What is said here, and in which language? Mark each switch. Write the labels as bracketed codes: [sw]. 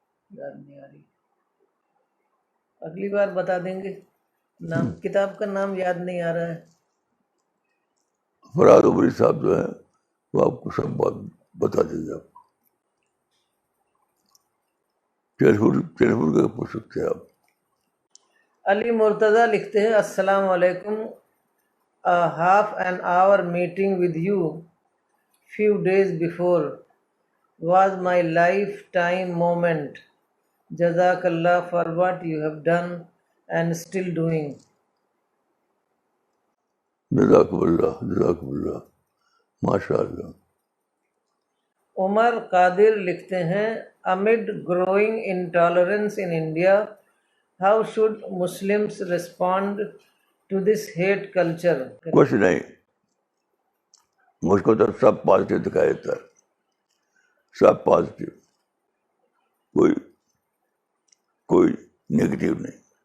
[ur] یاد نہیں آ رہی, اگلی بار بتا دیں گے. نام کتاب کا نام یاد نہیں آ رہا ہے. فراد عمری صاحب جو ہیں وہ آپ کو سب بات بتا دیں گے. آپ ٹیلیفون کر کے پوچھ سکتے ہیں آپ. علی مرتضیٰ لکھتے ہیں السلام علیکم. [en] half an hour meeting with you few days before was my lifetime moment. Jazakallah for what you have done and still doing. [ur] جزاکم اللہ جزاکم اللہ. ماشاء اللہ. عمر قادر لکھتے ہیں [en] amid growing intolerance in India, how should Muslims respond to this hate culture? [ur] کچھ نہیں, مجھ کو تو سب پازیٹیو دکھائی دیتا ہے. سب پازیٹیو, کوئی نیگیٹو نہیں.